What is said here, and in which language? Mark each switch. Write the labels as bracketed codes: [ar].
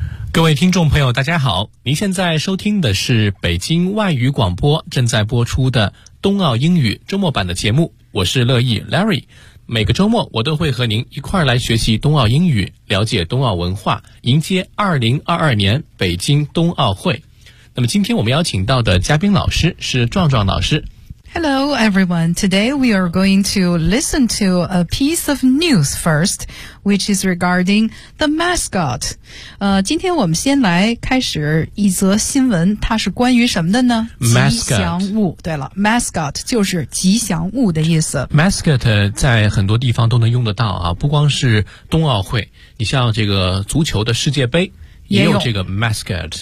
[zh] 各位听众朋友，大家好，您现在收听的是北京外语广播正在播出的冬奥英语周末版的节目，我是乐意 Larry。每个周末我都会和您一块儿来学习冬奥英语，了解冬奥文化，迎接2022年北京冬奥会。那么今天我们邀请到的嘉宾老师是壮壮老师。 [en] Hello everyone, today we are going to listen to a piece of news first, which is regarding the mascot. [zh] 今天我们先来开始一则新闻，它是关于什么的呢？ [en] Mascot. [zh] 吉祥物，对了， mascot 就是吉祥物的意思。 Mascot 在很多地方都能用得到啊，不光是冬奥会，你像这个足球的世界杯也有这个 mascot。